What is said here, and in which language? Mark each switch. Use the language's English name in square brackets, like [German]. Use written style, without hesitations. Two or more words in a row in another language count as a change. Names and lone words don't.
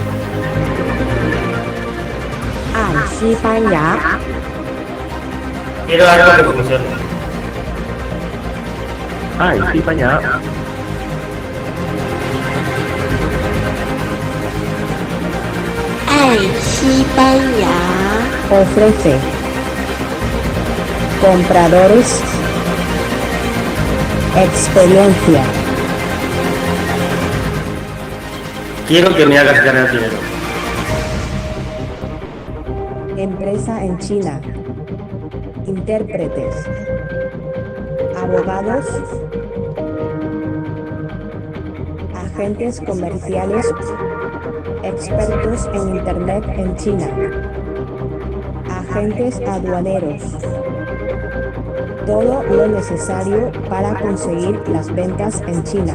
[Spanish] 爱西班牙， Quiero algo que funcione. 爱西班牙，爱西班牙 ofrece compradores experiencia, Quiero que me hagas ganar dinero. empresa en China, intérpretes, abogados, agentes comerciales, expertos en Internet en China, agentes aduaneros, todo lo necesario para conseguir las ventas en China.